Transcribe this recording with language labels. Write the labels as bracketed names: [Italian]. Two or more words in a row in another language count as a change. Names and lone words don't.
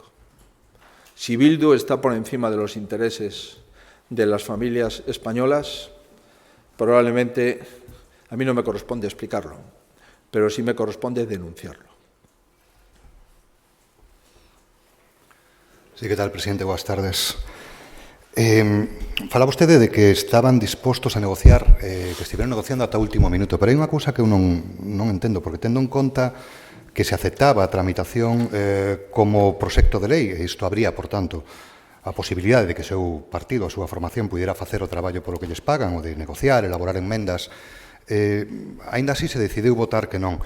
[Spanish] Si Bildu está por encima de los intereses de las familias españolas, probablemente a mí no me corresponde explicarlo, pero sí me corresponde denunciarlo. Sí, ¿qué tal, [Galician] presidente? Boas tardes. Falaba vostede de que estaban dispostos a negociar, que estiveron negociando ata o último minuto, pero hai unha cousa que eu non entendo, porque tendo en conta que se aceptaba a tramitación como proxecto de lei, e isto habría, por tanto, a posibilidade de que o seu partido, a súa formación, pudiera facer o traballo polo que lles pagan, o de negociar, elaborar enmendas, aínda así se decidiu votar que non.